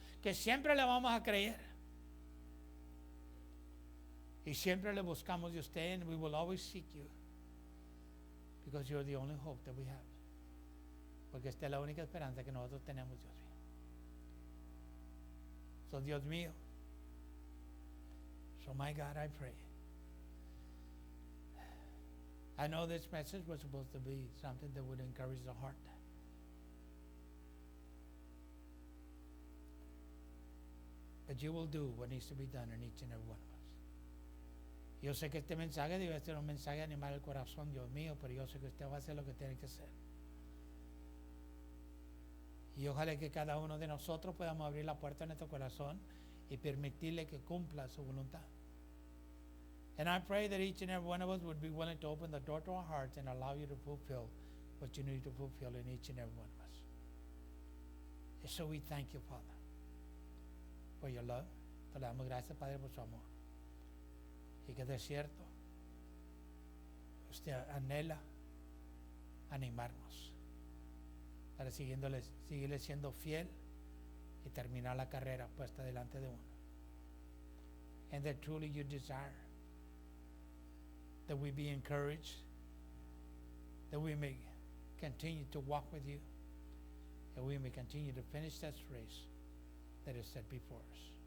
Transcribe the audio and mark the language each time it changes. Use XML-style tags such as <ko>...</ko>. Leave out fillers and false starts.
<es>Que siempre le vamos a creer. Y siempre le buscamos de usted,</es> <en>and we will always seek you. Because you're the only hope that we have.</en> <es>Porque esta es la única esperanza que nosotros tenemos, Dios mío. So, Dios mío.</es> <en>So, my God, I pray. I know this message was supposed to be something that would encourage the heart. But you will do what needs to be done in each and every one of us.</en> <es>Yo sé que este mensaje debe ser un mensaje de animar el corazón, Dios mío, pero yo sé que usted va a hacer lo que tiene que hacer. Y ojalá que cada uno de nosotros podamos abrir la puerta de nuestro corazón y permitirle que cumpla su voluntad.</es> <en>And I pray that each and every one of us would be willing to open the door to our hearts and allow you to fulfill what you need to fulfill in each and every one of us. And so we thank you, Father, for your love.</en> <es>Te le damos gracias, Padre, por su amor. Y que de cierto, usted anhela animarnos para seguirle siendo fiel y terminar la carrera puesta delante de uno.</es> <en>And that truly you desire that we be encouraged, that we may continue to walk with you, and we may continue to finish that race that is set before us.</en>